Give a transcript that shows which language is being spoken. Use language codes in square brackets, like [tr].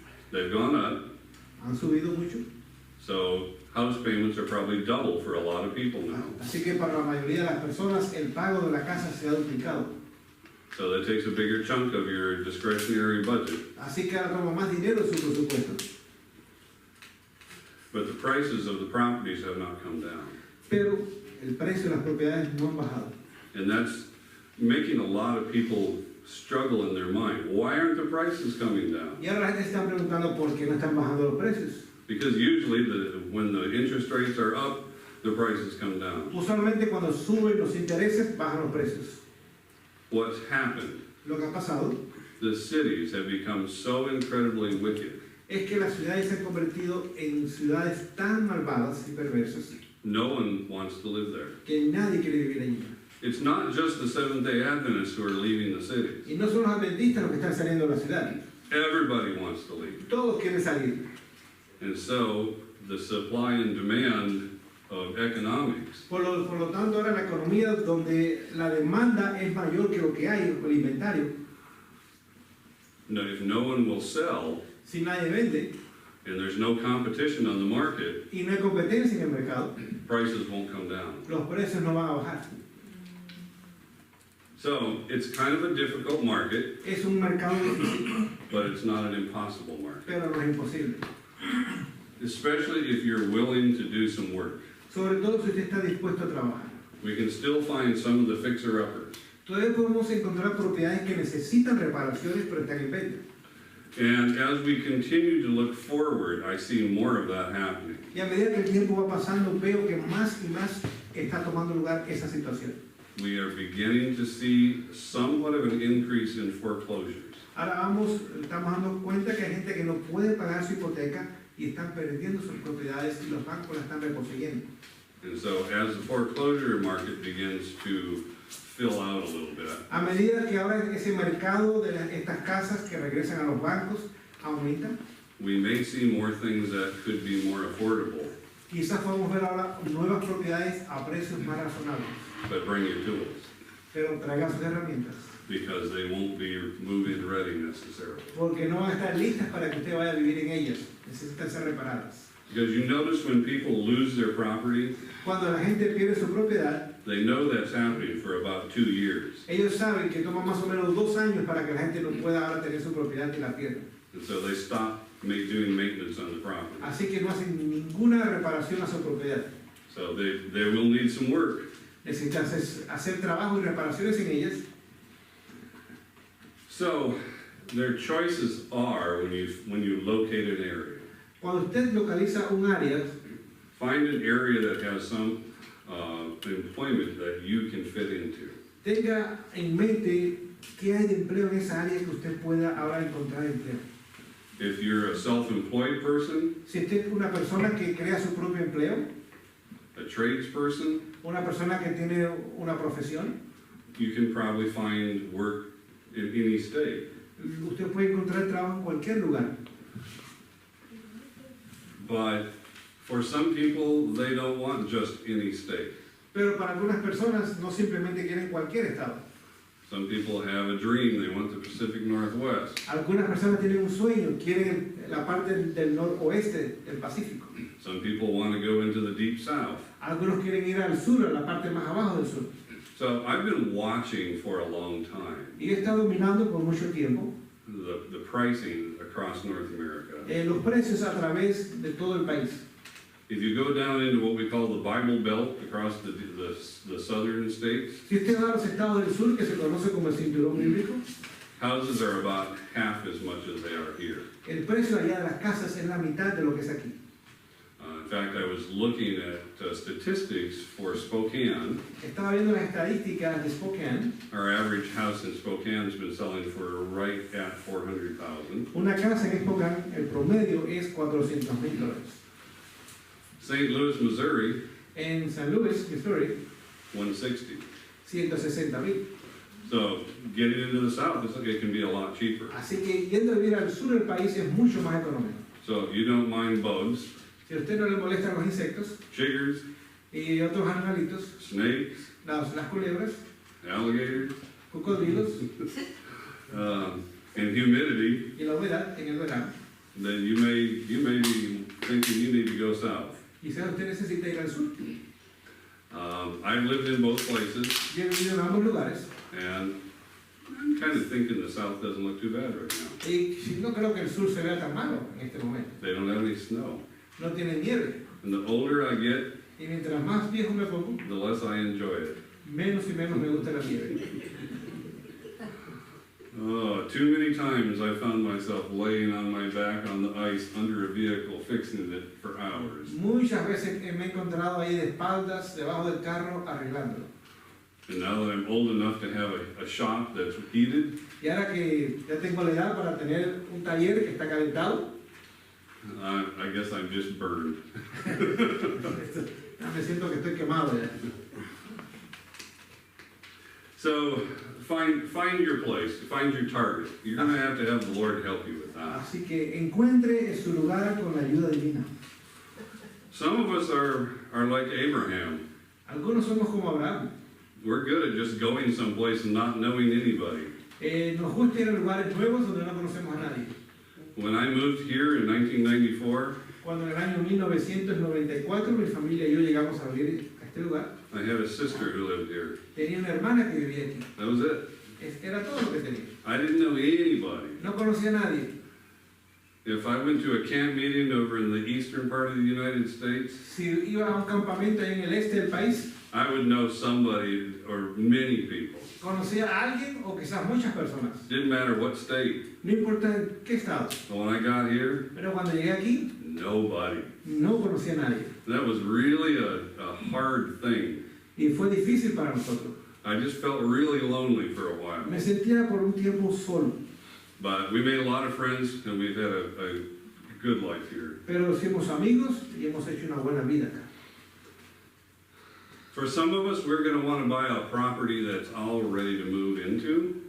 [en] They've gone up. [es] Han subido mucho. [en] So house payments are probably double for a lot of people now. [es] Así que para la mayoría de las personas, el pago de la casa se ha duplicado. [en] So that takes a bigger chunk of your discretionary budget. [es] Así que ahora toma más dinero de su presupuesto. [en] But the prices of the properties have not come down. [es] Pero el precio de las propiedades no han bajado. [en] And that's making a lot of people struggle in their mind. Why aren't the prices coming down? [es] Y ahora la gente se está preguntando por qué no están bajando los precios. [en] Because usually when the interest rates are up, the prices come down. [es] Usualmente cuando suben los intereses, bajan los precios. [en] What's happened, [es] Lo que ha pasado [en] the cities have become so incredibly wicked. [es] es que las ciudades se han convertido en ciudades tan malvadas y perversas [en] No one wants to live there. [es] que nadie quiere vivir allí. [en] It's not just the Seventh-day Adventists who are leaving the cities. [es] Y no son los adventistas los que están saliendo de la ciudad. [en] Everybody wants to leave. [es] Todos quieren salir. [en] And so the supply and demand of economics [es] Por lo tanto, ahora la economía donde la demanda es mayor que lo que hay, el inventario, [en] if no one will sell [es] si nadie vende [en] and there's no competition on the market, [es] y no hay competencia en el mercado, [en] prices won't come down. [es] los precios no van a bajar. [en] So it's kind of a difficult market, [es] Es un mercado difícil, [en] but it's not an impossible market. [es] pero no es imposible. [en] Especially if you're willing to do some work. [es] Sobre todo si usted está dispuesto a trabajar. [en] We can still find some of the fixer-uppers. [es] Todavía podemos encontrar propiedades que necesitan reparaciones, pero están en venta. [en] And as we continue to look forward, I see more of that happening. [es] Y a medida que el tiempo va pasando, veo que más y más está tomando lugar esa situación. [en] We are beginning to see somewhat of an increase in foreclosures. [es] Ahora estamos dando cuenta que hay gente que no puede pagar su hipoteca y están perdiendo sus propiedades y los bancos la están reposeyendo. [en] And so as the foreclosure market begins to fill out a little bit, [es] A medida que ahora ese mercado de estas casas que regresan a los bancos aumenta, [en] we may see more things that could be more affordable, [es] quizás podamos ver ahora nuevas propiedades a precios más razonables, [en] but bring your tools, [es] pero traigan sus herramientas, [en] because they won't be move-in ready necessarily. [es] porque no van a estar listas para que usted vaya a vivir en ellas, necesitan ser reparadas. [en] Because you notice when people lose their property, [es] Cuando la gente pierde su propiedad, [en] they know that's happening for about 2 years. [es] ellos saben que toma más o menos 2 años para que la gente no pueda ahora tener su propiedad y la pierda. [en] And so they stop doing maintenance on the property. [es] Así que no hacen ninguna reparación a su propiedad. [en] So they will need some work. [es] Necesitan hacer trabajo y reparaciones en ellas. [en] So their choices are when you locate an area. [es] Cuando usted localiza un área, [en] Find an area that has some employment that you can fit into. [es] tenga en mente qué hay de empleo en esa área que usted pueda ahora encontrar empleo. [en] If you're a self-employed person, [es] Si usted es una persona que crea su propio empleo, [en] a tradesperson, [es] una persona que tiene una profesión, [en] you can probably find work in any state. [es] usted puede encontrar trabajo en cualquier lugar. [en] But for some people, they don't want just any state. [es] Pero para algunas personas no simplemente quieren cualquier estado. [en] Some people have a dream, they want the Pacific Northwest. [es] Algunas personas tienen un sueño, quieren la parte del noroeste del Pacífico. [en] Some people want to go into the deep south. [es] Algunos quieren ir al sur, a la parte más abajo del sur. [en] So I've been watching for a long time [es] Y he estado mirando por mucho tiempo [en] the pricing across North America. [es] los precios a través de todo el país. [en] If you go down into what we call the Bible Belt across the southern states, [es] Si usted va a los estados del sur, que se conoce como el cinturón bíblico, [en] houses are about half as much as they are here. [es] el precio allá de las casas es la mitad de lo que es aquí. [en] In fact, I was looking at statistics for Spokane. [es] Estaba viendo las estadísticas de Spokane. [en] Our average house in Spokane has been selling for right at $400,000. [es] Una casa en Spokane, el promedio es $400,000. [en] St. Louis, Missouri, [es] En San Luis, Missouri, [en] 160. [es] 160,000. [en] So getting into the south, it can be a lot cheaper. [es] Así que yendo a vivir al sur del país es mucho más económico. [en] So you don't mind bugs, [es] Si a usted no le molestan los insectos [en] chiggers, [es] y otros animalitos, [en] snakes, [es] las culebras, [en] alligators, [es] cocodrilos [en] and humidity, [es] y la humedad en el verano, [en] then you may be thinking you need to go south. [es] quizás usted necesita ir al sur. [en] I've lived in both places, [es] Yo he vivido en ambos lugares [en] and I'm kind of thinking the south doesn't look too bad right now. [es] y no creo que el sur se vea tan malo en este momento. [en] They don't have any snow. [es] No tiene nieve [en] And the older I get, [es] y mientras más viejo me pongo, [en] the less I enjoy it. [es] menos y menos me gusta la nieve. [en] Oh, too many times I found myself laying on my back on the ice under a vehicle, fixing it for hours. [es] Muchas veces me he encontrado ahí de espaldas, debajo del carro, arreglándolo. [en] And now that I'm old enough to have a shop that's heated, [es] Y ahora que ya tengo la edad para tener un taller que está calentado, [en] I guess I'm just burned. [es] ya me siento que estoy quemado ya. [en] So find your place, find your target. You're gonna have the Lord help you with that. [es] Así que encuentre su lugar con la ayuda divina. [en] Some of us are like Abraham. [es] Algunos somos como Abraham. [en] We're good at just going someplace and not knowing anybody. [es] Nos gusta ir a lugares nuevos donde no conocemos a nadie. [en] When I moved here in 1994, [es] Cuando en el año 1994 mi familia y yo llegamos a vivir a este lugar, [en] I had a sister who lived here. [es] tenía una hermana que vivía aquí. [en] That was it. [es] Era todo lo que tenía. [en] I didn't know anybody. [es] No conocía a nadie. [en] If I went to a camp meeting over in the eastern part of the United States, [es] Si iba a un campamento ahí en el este del país, [en] I would know somebody or many people. [es] conocía a alguien o quizás muchas personas. [en] Didn't matter what state. [es] No importa en qué estado. [en] But when I got here, [es] Pero cuando llegué aquí, [en] nobody. [es] no conocía a nadie. [en] That was really a hard thing. [es] Y fue difícil para nosotros. [en] I just felt really lonely for a while. [es] Me sentía por un tiempo solo. [en] But we made a lot of friends and we've had a good life here. [es] Pero hicimos amigos y hemos hecho una buena vida acá. [en] For some of us, we're going to want to buy a property that's all ready to move into.